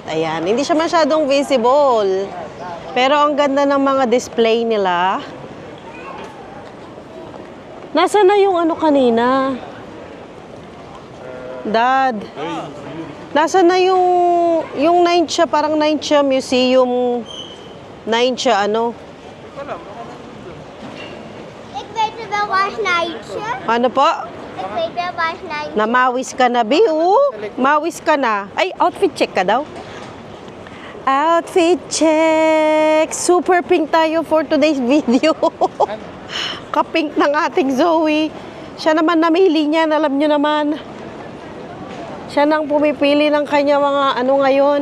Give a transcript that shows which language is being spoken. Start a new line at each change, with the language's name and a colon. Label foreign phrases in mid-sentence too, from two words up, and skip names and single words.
Filipino: Ayan, hindi siya masyadong visible. Pero ang ganda ng mga display nila. Nasaan na yung ano kanina? Dad. Nasaan na yung Naintia, parang Naintia Museum. Naintia ano?
Dutch: Ik weet er wel waar Snijtje.
Filipino: Ano po?
Dutch: Ik weet wel waar Snijtje.
Filipino: Namawis ka na, Bi. Mawis ka na. Ay,
English: outfit check
Filipino: ka daw.
English: Outfit check!
Filipino: Super pink tayo
English: for today's video.
Filipino: Kapink ng ating Zoe. Siya naman namili niyan, alam nyo naman. Siya nang pumipili ng kanya mga ano ngayon.